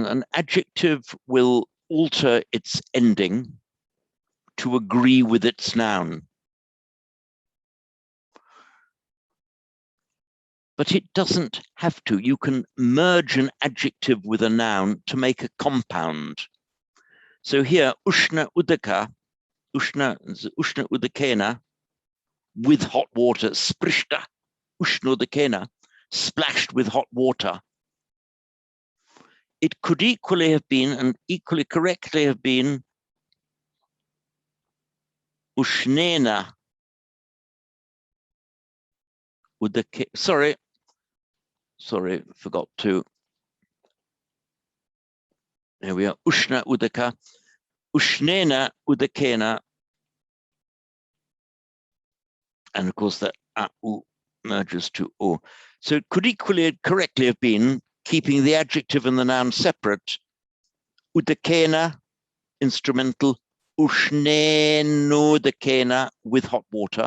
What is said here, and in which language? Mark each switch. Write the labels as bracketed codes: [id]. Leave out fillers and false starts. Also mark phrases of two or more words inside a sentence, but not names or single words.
[en] An adjective will alter its ending to agree with its noun. But it doesn't have to. You can merge an adjective with a noun to make a compound. So here, [sa] ushna udaka, ushna udakena, [en] with hot water, sprishta, [sa] ushna udakena, [en] splashed with hot water. It could equally have been, and equally correctly have been, [sa] ushnena udake. [en] Sorry, forgot to. There we are. [sa] Ushna udaka, ushnena udakena, [en] and of course that u merges to o. So it could equally correctly have been, keeping the adjective and the noun separate, udakena, instrumental, ushnenodakena, with hot water.